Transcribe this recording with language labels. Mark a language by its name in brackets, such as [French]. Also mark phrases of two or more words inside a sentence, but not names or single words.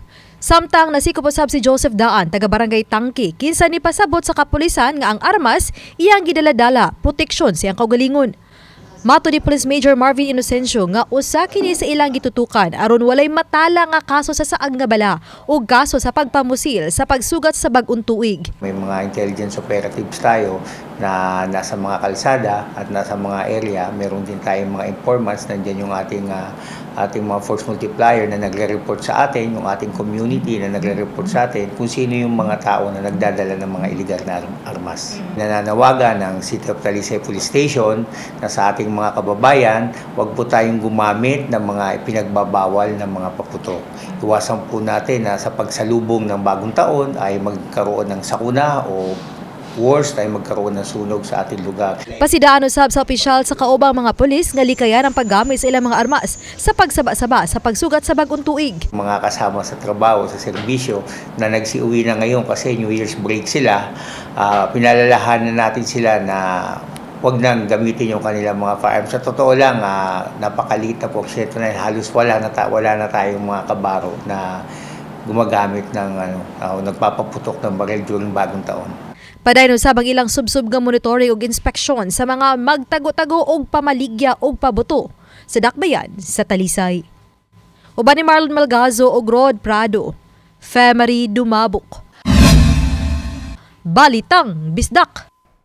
[Cebuano] Samtang nasikop usab si Joseph Daan, taga Barangay Tangki, kinsa ni pasabot sa kapulisan nga ang armas iyang gidala-dala proteksyon siyang kaugalingon. Mato ni Police Major Marvin Inocencio nga usa kini sa ilang gitutukan aron walay matala nga kaso sa saag nga bala o kaso sa pagpamusil sa pagsugat sa bag-ong tuig. [Filipino] May mga [English] intelligence operatives [Filipino] tayo na nasa mga kalsada at nasa mga area. Meron din tayong mga informants, nandiyan yung ating mga [English] force multiplier [Filipino] na nagre-report sa atin, yung ating community na nagre-report sa atin kung sino yung mga tao na nagdadala ng mga illegal na armas. Nananawagan ng City of Talisay Police Station na sa ating mga kababayan, huwag po tayong gumamit ng mga ipinagbabawal ng mga paputok. Iwasan po natin na sa pagsalubong ng bagong taon ay magkaroon ng sakuna o worst ay magkaroon ng sunog sa ating lugar. [Cebuano] Pasidaan usab sa opisyal sa kaubang mga pulis nga likayan ang paggamit sa ilang mga armas sa pagsaba-saba sa pagsugat sa bag-ong tuig. [Filipino] Mga kasama sa trabaho, sa serbisyo na nagsiuwi na ngayon kasi [English] New Year's break [Filipino] sila, pinalalahanan natin sila na huwag nang gamitin yung kanilang mga firearms. Sa totoo lang, napakaliit na porsyento na halos wala na tayong mga kabaro na gumagamit ng nagpapaputok ng baril during bagong taon. [Cebuano] Padayon usab ang ilang subsub nga monitoring ug inspeksyon sa mga magtago-tago og pamaligya og pabuto sa Dakbayan sa Talisay. Uban ni Marlon Malgazo ug Rod Prado, Femari Dumabok. Balitang Bisdak.